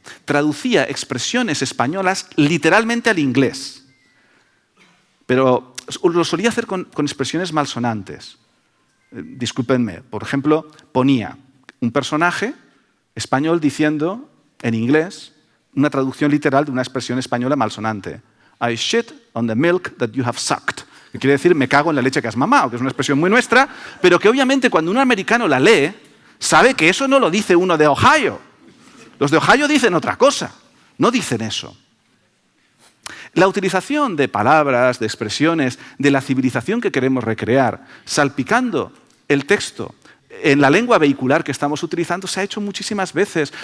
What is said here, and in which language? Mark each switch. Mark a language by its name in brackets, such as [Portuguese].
[Spanish] Traducía expresiones españolas literalmente al inglés. Pero lo solía hacer con expresiones malsonantes. Discúlpenme. Por ejemplo, ponía un personaje español diciendo en inglés una traducción literal de una expresión española malsonante. [English] I shit on the milk that you have sucked. [Spanish] Que quiere decir me cago en la leche que has mamado, que es una expresión muy nuestra, pero que obviamente cuando un americano la lee, sabe que eso no lo dice uno de Ohio. Los de Ohio dicen otra cosa, no dicen eso. La utilización de palabras, de expresiones, de la civilización que queremos recrear, salpicando el texto en la lengua vehicular que estamos utilizando, se ha hecho muchísimas veces.